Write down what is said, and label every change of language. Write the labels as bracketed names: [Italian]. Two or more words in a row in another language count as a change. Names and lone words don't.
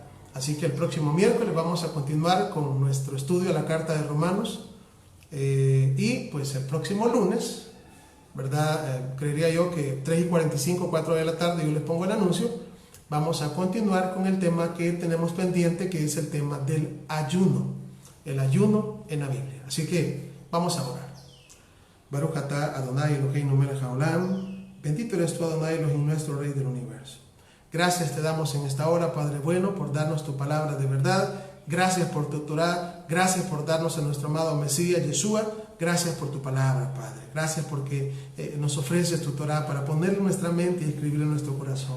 [Spanish] Así que el próximo miércoles vamos a continuar con nuestro estudio de la carta de Romanos y pues el próximo lunes, ¿verdad? Creería yo que 3:45, 4 de la tarde, yo les pongo el anuncio, vamos a continuar con el tema que tenemos pendiente, que es el tema del ayuno, el ayuno en la Biblia. Así que vamos a orar. [Hebrew] ברוך אתה אדוני אלוהינו מלך העולם, [Spanish] bendito eres tú, Adonai Elohim, nuestro Rey del universo. Gracias te damos en esta hora, Padre bueno, por darnos tu palabra de verdad. Gracias por tu Torah, gracias por darnos a nuestro amado Mesías, Yeshua. Gracias por tu palabra, Padre. Gracias porque nos ofreces tu Torah para ponerla en nuestra mente y escribirla en nuestro corazón.